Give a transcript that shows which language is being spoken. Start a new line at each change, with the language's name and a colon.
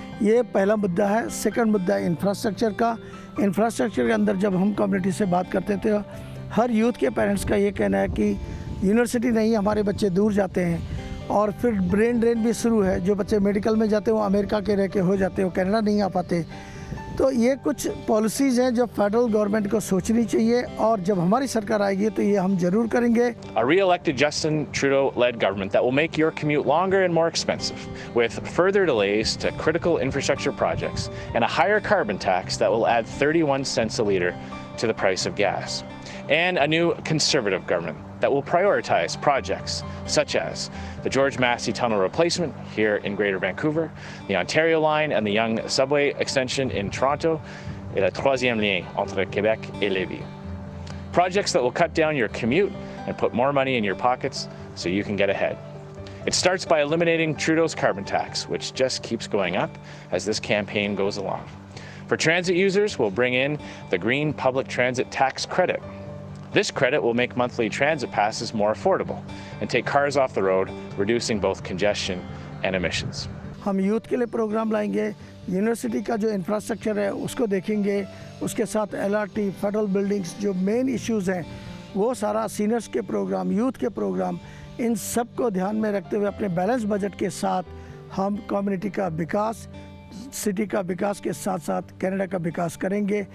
Hindi: ये पहला मुद्दा है। सेकंड मुद्दा है इंफ्रास्ट्रक्चर का। इंफ्रास्ट्रक्चर के अंदर जब हम कम्युनिटी से बात करते हैं तो हर यूथ के पेरेंट्स का ये कहना है कि यूनिवर्सिटी नहीं, हमारे बच्चे दूर जाते हैं और फिर ब्रेन ड्रेन भी शुरू है। जो बच्चे मेडिकल में जाते हैं वो अमेरिका के रह के हो जाते हैं, वो कनाडा नहीं आ पाते। तो ये कुछ पॉलिसीज़ हैं जो फेडरल गवर्नमेंट को सोचनी चाहिए और जब हमारी सरकार आएगी तो ये हम ज़रूर करेंगे।
English: A re-elected Justin Trudeau-led government that will make your commute longer and more expensive, with further delays to critical infrastructure projects and a higher carbon tax that will add 31 cents a litre to the price of gas. And a new Conservative government that will prioritise projects such as the George Massey Tunnel replacement here in Greater Vancouver, the Ontario Line and the Yonge Subway extension in Toronto,
French: et le troisième lien entre Quebec et Lévis.
English: Projects that will cut down your commute and put more money in your pockets so you can get ahead. It starts by eliminating Trudeau's carbon tax, which just keeps going up as this campaign goes along. For transit users, we'll bring in the Green Public Transit Tax Credit. This credit will make monthly transit passes more affordable and take cars off the road, reducing both congestion and emissions.
Hindi: हम youth के लिए programme लाएंगे। University का जो infrastructure है उसको देखेंगे, उसके साथ LRT, फेडरल बिल्डिंग्स, जो मेन इश्यूज़ हैं वो सारा, सीनियर्स के प्रोग्राम, यूथ के प्रोग्राम, इन सब को ध्यान में रखते हुए अपने बैलेंस बजट के साथ हम कम्युनिटी का विकास, सिटी का विकास के साथ साथ कनाडा का विकास करेंगे।